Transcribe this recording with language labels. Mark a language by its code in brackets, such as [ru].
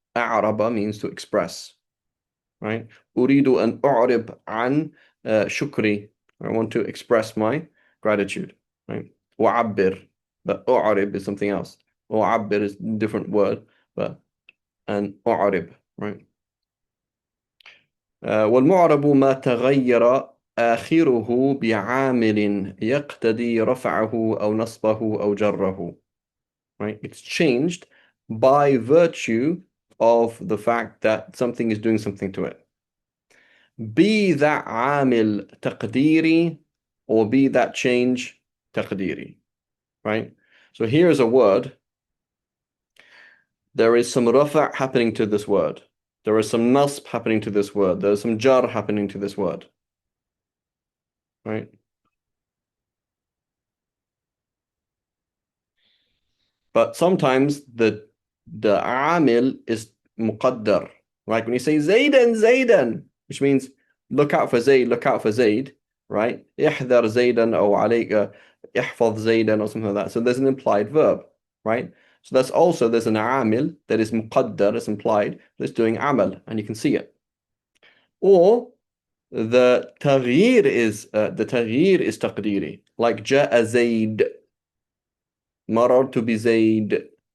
[en] A'raba means to express, right? [ar] Uridu an u'rib an shukri. [en] I want to express my gratitude, right? U'abbir. But u'rib is something else. U'abbir is a different word, but an u'rib, right? [ar] والمعرب ما تغير آخره بعامل يقتضي رفعه أو نصبه أو جره. [en] right? It's changed by virtue of the fact that something is doing something to it. Be that عامل تقديري or be that change تقديري, right? So here's a word. There is some rafa' happening to this word. There is some nasb happening to this word. There's some jar happening to this word, right? But sometimes the amil is muqaddar. Like when you say Zaydan, Zaydan, which means look out for Zayd, look out for Zayd, right? [ar] احذر زيدا أو عليك احفظ زيدا [en] or something like that. So there's an implied verb, right? So that's also there's an amil that is muqaddar, it's implied, that's doing amal, and you can see it. Or the taghyir is taqdiri, like [ar] جاء زيد, مررت بزيد.